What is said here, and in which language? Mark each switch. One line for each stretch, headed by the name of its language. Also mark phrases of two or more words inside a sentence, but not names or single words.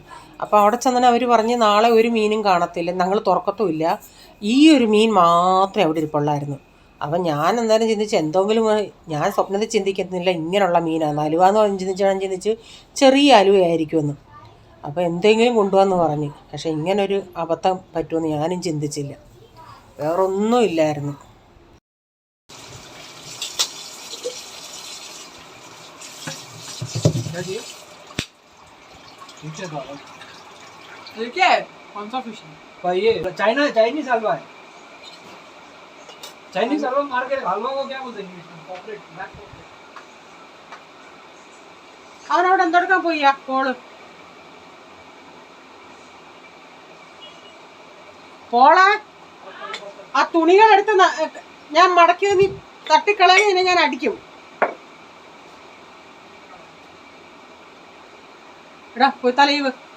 Malayalam: അപ്പോൾ അവിടെ ചെന്നാൽ അവർ പറഞ്ഞ് നാളെ ഒരു മീനും കാണത്തില്ല, ഞങ്ങൾ തുറക്കത്തുമില്ല, ഈ ഒരു മീൻ മാത്രമേ അവിടെ ഇരിപ്പുള്ളായിരുന്നു. അപ്പം ഞാൻ എന്തായാലും ചിന്തിച്ച് എന്തെങ്കിലും, ഞാൻ സ്വപ്നത്തിൽ ചിന്തിക്കുന്നില്ല ഇങ്ങനെയുള്ള മീനാണ്. അലുവാന്ന് ചിന്തിച്ച് ചെറിയ അലുവയായിരിക്കുമെന്ന്. അപ്പോൾ എന്തെങ്കിലും കൊണ്ടുവന്ന് പറഞ്ഞ്. പക്ഷേ ഇങ്ങനൊരു അബദ്ധം പറ്റുമെന്ന് ഞാനും ചിന്തിച്ചില്ല. വേറൊന്നും ഇല്ലായിരുന്നു.
Hindi: कौन सा फिश है? ये चाइनीज हलवा है। चाइनीज हलवा मार्केट हलवा को क्या बोलते हैं? पॉपलेट, ब्लैक पॉपलेट.
Malayalam: അവനവിടെ എന്തെടുക്കാൻ പോയി പോള്? പോളെ ആ തുണികളെടുത്ത് ഞാൻ മടക്കി നീ തട്ടിക്കളയെ ഞാൻ അടിക്കും. എടാ പോയി തലയിവ്.